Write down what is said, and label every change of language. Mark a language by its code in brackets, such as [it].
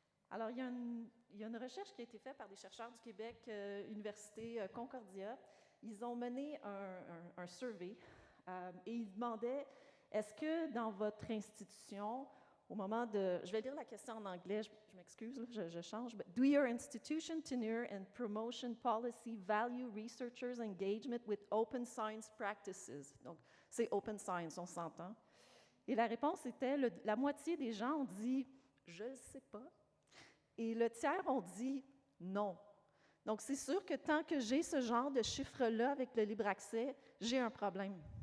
[fr] Alors, il y a une recherche qui a été faite par des chercheurs du Québec, Université Concordia. Ils ont mené un survey et ils demandaient, est-ce que dans votre institution, au moment de... Je vais lire la question en anglais, je m'excuse, je change. [en] But, do your institution tenure and promotion policy value researchers' engagement with open science practices? [fr] Donc, c'est open science, on s'entend. Et la réponse était, la moitié des gens ont dit « je ne sais pas ». Et le tiers ont dit « non ». Donc, c'est sûr que tant que j'ai ce genre de chiffres-là avec le libre accès, j'ai un problème.